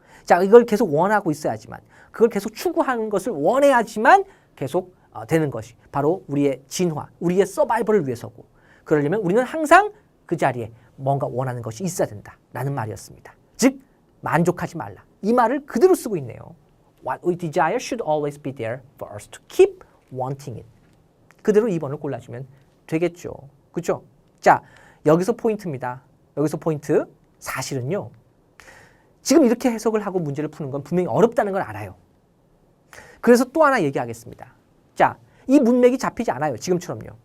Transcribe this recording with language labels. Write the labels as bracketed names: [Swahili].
[Korean] 자, 이걸 계속 원하고 있어야지만, 그걸 계속 추구하는 것을 원해야지만 계속 되는 것이 바로 우리의 진화, 우리의 서바이벌을 위해서고, 그러려면 우리는 항상 그 자리에 뭔가 원하는 것이 있어야 된다라는 말이었습니다. 즉, 만족하지 말라. 이 말을 그대로 쓰고 있네요. [English] What we desire should always be there for us to keep wanting it. [Korean] 그대로 2번을 골라주면 되겠죠. 그렇죠? 자, 여기서 포인트입니다. 여기서 포인트. 사실은요, 지금 이렇게 해석을 하고 문제를 푸는 건 분명히 어렵다는 걸 알아요. 그래서 또 하나 얘기하겠습니다. 자, 이 문맥이 잡히지 않아요. 지금처럼요.